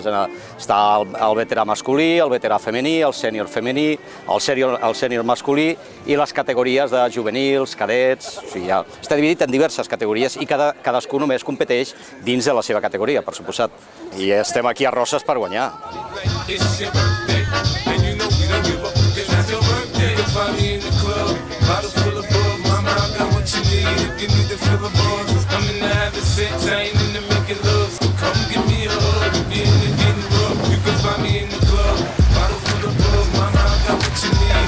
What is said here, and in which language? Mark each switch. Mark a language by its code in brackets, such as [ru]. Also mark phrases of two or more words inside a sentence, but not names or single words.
[ca] Està el veterà masculí, el veterà femení, el sènior femení, el sènior masculí i les categories de juvenils, cadets... O sigui, està dividit en diverses categories i cadascú només competeix dins de la seva categoria, per suposat. I estem aquí a Roses per guanyar. [en] I'm in the having sex, I ain't in the making love, so come give me a hug. If you're in the getting rough, you can find me in the club. Bottle full of bug, mama, I got what you need.